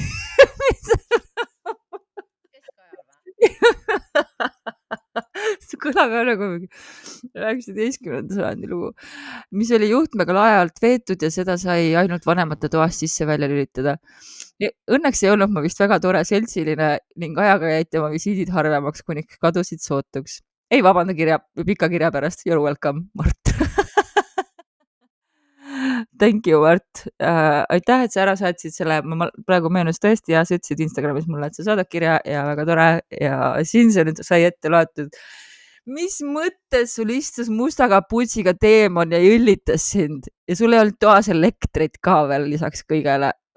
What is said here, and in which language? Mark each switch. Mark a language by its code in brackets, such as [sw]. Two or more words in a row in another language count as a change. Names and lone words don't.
[et] See kõlab nagu 19. sajandi lugu, mis oli juhtmega lae alt veetud ja seda sai ainult vanemate toast sisse välja lülitada. Õnneks ei olnud ma vist väga tore seltsiline ning ajaga jäid tema visiidid harvemaks, kuni kadusid sootuks. Ei vabanda pika kirja pärast. [en] You're welcome, Mart. Thank you, Mart. [et] Aitäh, et sa ära saatsid selle. Ma praegu meenus tõesti ja sa ütlesid Instagramis mulle, et sa saadad kirja ja väga tore ja siin see nüüd sai ette loetud. Mis mõttes sul istus musta kapuutsiga teemon ja jõllitas sind ja sul ei olnud toas elektrit ka veel lisaks kõigele.